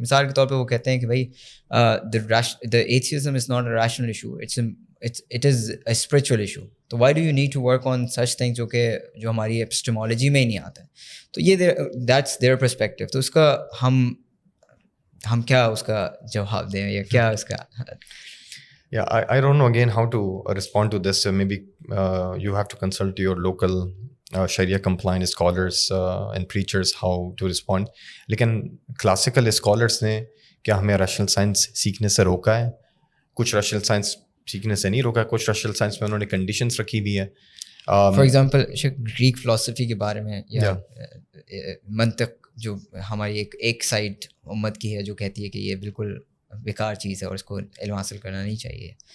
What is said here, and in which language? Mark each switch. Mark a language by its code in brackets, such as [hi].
[ur] مثال کے طور پہ وہ کہتے ہیں کہ بھائی [en] The atheism is not a rational issue, it is a spiritual issue. تو why do you need to work on such thing [ur] جو ہماری ایپسٹمولوجی میں ہی نہیں آتا ہے. تو یہ [en] That's their perspective. [ur] تو اس کا ہم کیا اس کا جواب دیں, یا کیا اس کا [en] Yeah, I don't know again how to respond to this. Maybe you have to consult your local Sharia compliant scholars and preachers how to respond. [ur] لیکن [en] classical scholars [ur] نے کیا ہمیں رشنل سائنس سیکھنے سے روکا ہے؟ کچھ رشنل سائنس سیکھنے سے نہیں روکا ہے. کچھ رشنل سائنس میں انہوں نے کنڈیشنس رکھی بھی ہیں. [en] for example [ur] گریک فلاسفی کے بارے میں, یا منطق جو ہماری ایک سائڈ امت کی ہے جو کہتی ہے کہ یہ بالکل بیکار چیز ہے اور اس کو علم حاصل کرنا نہیں چاہیے.